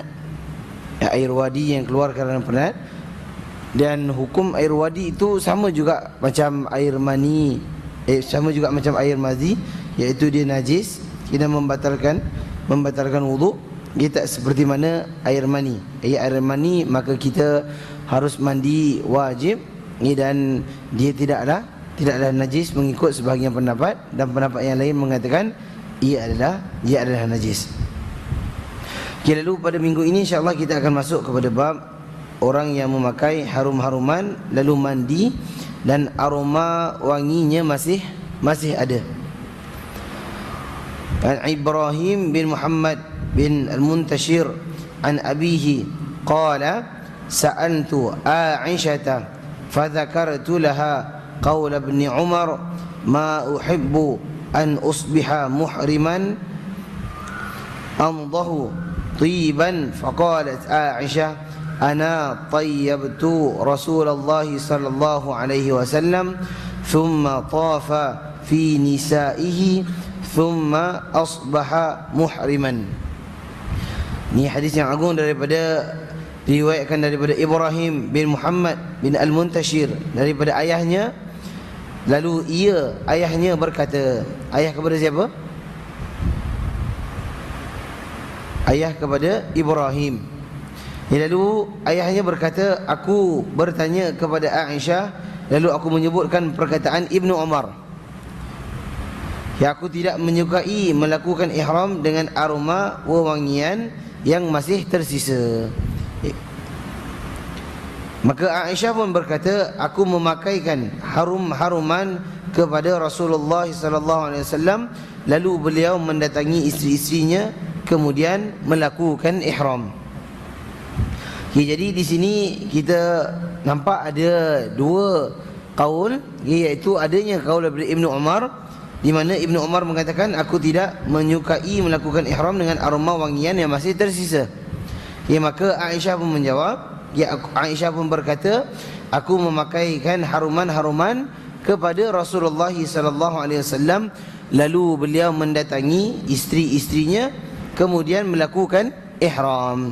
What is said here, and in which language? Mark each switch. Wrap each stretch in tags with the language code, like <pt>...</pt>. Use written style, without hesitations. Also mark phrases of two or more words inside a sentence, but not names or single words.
<ms>Ya, air wadi yang keluar kerana penat. Dan hukum air wadi itu sama juga macam air mani, sama juga macam air mazi, iaitu dia najis. Kita membatalkan wuduk. Dia tak seperti mana air mani. Air mani maka kita harus mandi wajib, dan dia tidaklah najis mengikut sebahagian pendapat, dan pendapat yang lain mengatakan ia adalah najis. Okay, lalu pada minggu ini</ms> <ar>إن شاء الله</ar> <ms>kita akan masuk kepada bab orang yang memakai harum-haruman lalu mandi dan aroma wanginya masih ada.</ms> <ar>عن إبراهيم بن محمد بن المنتشر عن أبيه قال سألت عائشة فذكرت لها قول ابن عمر ما أحب أن أصبح محرما أنضخ طيبا فقالت عائشة أنا طيبت رسول الله صلى الله عليه وسلم ثم طاف في نسائه ثم أصبح محرما.</ar> <ms>Ni hadis yang agung diriwayatkan daripada Ibrahim bin Muhammad bin Al-Muntashir daripada ayahnya. Lalu ayahnya berkata, ayah kepada siapa? Ayah kepada Ibrahim. Lalu ayahnya berkata, aku bertanya kepada Aisyah, lalu aku menyebutkan perkataan Ibnu Umar. Ya, aku tidak menyukai melakukan ihram dengan aroma wewangian yang masih tersisa. Maka Aisyah pun berkata, aku memakaikan harum-haruman kepada Rasulullah</ms> <ar>صلى الله عليه وسلم,</ar> <ms>lalu beliau mendatangi isteri-isterinya kemudian melakukan ihram. Jadi di sini kita nampak ada dua kaul, iaitu adanya kaul dari Ibnu Umar, di mana Ibnu Umar mengatakan aku tidak menyukai melakukan ihram dengan aroma wangian yang masih tersisa. Maka Aisyah pun menjawab, Aisyah pun berkata, aku memakaikan haruman-haruman kepada Rasulullah</ms> <ar>صلى الله عليه وسلم,</ar> <ms>lalu beliau mendatangi isteri-isterinya kemudian melakukan ihram.</ms>